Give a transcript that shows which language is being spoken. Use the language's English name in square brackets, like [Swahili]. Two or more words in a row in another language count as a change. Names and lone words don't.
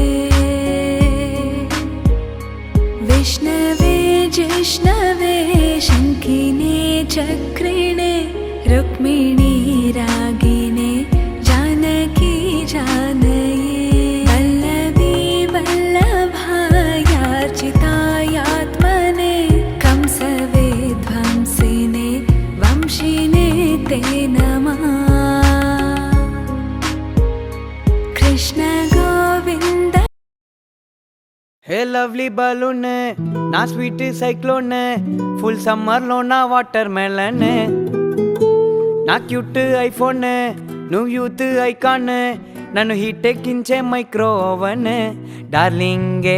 [Sanskrit] विष्णवे जिष्णवे शङ्किने चक्रिणे रुक्मिणी रागिने जानकी जानये वल्लभी वल्लभायार्चितायात्मने कंसवेध्वंसिने वंशिने ते नमः। कृष्ण गोविन्द। [English] hey lovely balloon నా sweet cyclone full summerlo నా water melon నా క్యూట్ ఐఫోన్ నువ్వు youth icon [Telugu] నన్ను హీట్ ఎక్కించే [English] micro oven darlinge